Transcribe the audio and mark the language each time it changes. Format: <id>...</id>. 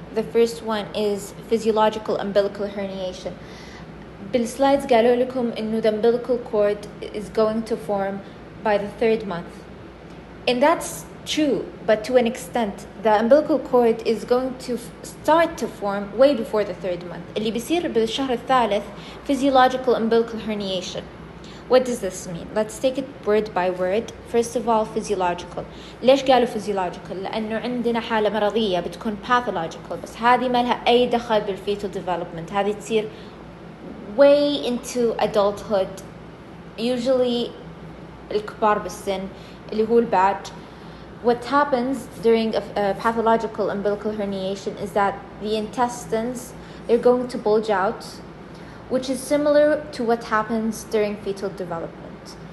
<en>The first one is physiological umbilical herniation.</en> <ar>بالسلايدز قالوا لكم إنه</ar> <en>the umbilical cord is going to form by the 3rd month. And that's true, but to an extent. The umbilical cord is going to start to form way before the 3rd month.</en> <ar>اللي بيصير بالشهر الثالث physiological umbilical herniation.</ar> <en>What does this mean? Let's take it word by word. First of all, physiological.</en> <ar>ليش قالوا physiological؟ لأنه عندنا حالة مرضية بتكون pathological، بس هذه ما لها أي دخل بالfetal development. هذه تصير</ar> <en>way into adulthood. Usually</en> <ar>الكبار بالسن اللي هو الباج.</ar> <en>What happens during a pathological umbilical herniation is that the intestines, they're going to bulge out, which is similar to what happens during fetal development.</en>